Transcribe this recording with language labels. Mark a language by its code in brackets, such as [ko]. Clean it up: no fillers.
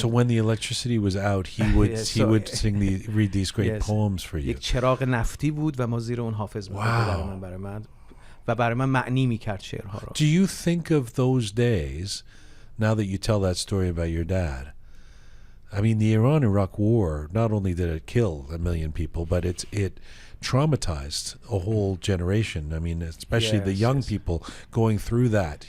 [en] So when the electricity was out, he would read these great poems for you. [fa] یک چراغ نفتی بود و ما زیر اون حافظ بود برای من و برای من معنی میکرد شعرها رو. [en] Do you think of those days now that you tell that story about your dad? I mean, the Iran-Iraq war, not only did it kill 1 million people, but it traumatized a whole generation. I mean, especially the young people going through that.